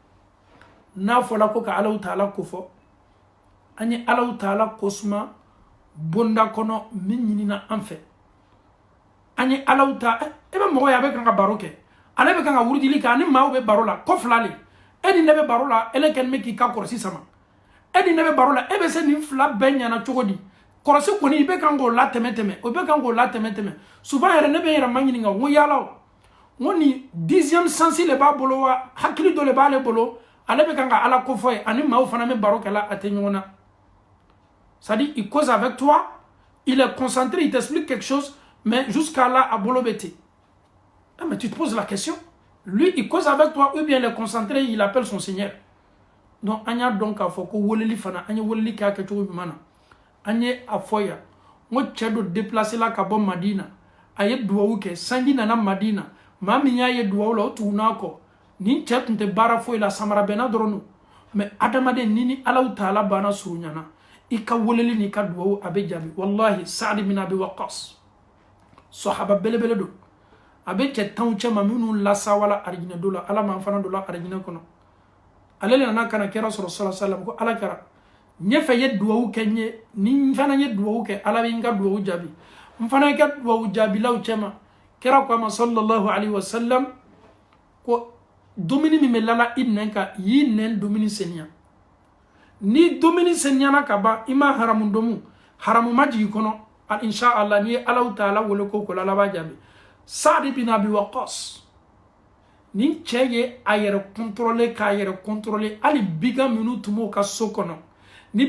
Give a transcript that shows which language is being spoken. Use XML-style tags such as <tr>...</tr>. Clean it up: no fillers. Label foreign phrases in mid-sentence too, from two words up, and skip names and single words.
<bm>n'a fɔla ko ka Alahu Taala ko fɔ an ye Alahu Taala kosuma bonda kɔnɔ min ɲinina an fɛ an ye Alahu Taala e bɛ mɔgɔ ye a bɛ kan ka baro kɛ ale bɛ kan ka wuridili kɛ ani maaw bɛ baro la ko fila le e ni ne bɛ baro la ele kɛlen bɛ k'i ka kɔlɔsi sama e ni ne bɛ baro la e bɛ se nin fila bɛɛ ɲɛna cogo di kɔlɔsi kɔni i bɛ kan k'o la tɛmɛ o bɛ kan k'o la tɛmɛ souvent yɛrɛ ne bɛ n yɛrɛ ma ɲininka n ko yala o n ko nin 10e sens le b'a bolo wa hakili dɔ le b'ale bolo ale bɛ kan ka ala ko fɔ ye ani maaw fana bɛ baro kɛla a tɛ ɲɔgɔn na</bm> <fr>c'est à dire il cause avec toi il est concentré il t'explique quelque chose mais jusqu'à là</fr> <bm>à bolo bɛ ten</bm> <fr>mais tu te poses la question lui il cause avec toi ou bien il est concentré il appelle son Seigneur donc</fr> <bm>an y'a dɔn k'a fɔ ko weleli fana an ye weleli kɛ a kɛcogo ɲuman na an ye a fɔ yan n ko cɛ dɔ déplacé la ka bɔ Madina a ye duwawu kɛ sanji nana Madina ma min y'a ye duwawu la o tuguna kɔ nin cɛ tun tɛ baara foyi la samara bɛnna dɔrɔn don mais adamaden ni Allahu taala banna suruɲana i ka weleli ni ka duwawu a bɛ jaabi wallahi Saad bin Abi Waqqas sahaba belebele don a bɛ cɛ tanw cɛ ma minnu lasawala arijinɛ do la Ala m'an fana don la arijinɛ kɔnɔ ale nana kana kira sɔrɔ</bm> <ar>sallallahu alaihi</ar> <bm>wasallam ko Ala kɛra ɲɛfɛ ye duwawu kɛ n ye ni n fana ye duwawu kɛ Ala bɛ n ka duwawu jaabi n fana ye ka duwawu jaabilaw cɛ ma kira ko a ma sallallahu alaihi wasallam ko dumuni min bɛ lala i nɛn kan y'i nɛn dumuni seniya ni dumuni seniyana ka ban i ma haramu domu haramu ma jigin kɔnɔ inshallah ni ye Allahu taala wele ko ko Ala b'a jaabi Saad bin Abi Waqqas ni cɛ ye a yɛrɛ contrôler k'a yɛrɛ contrôler hali biga minnu tun b'o ka so kɔnɔ ni</bm>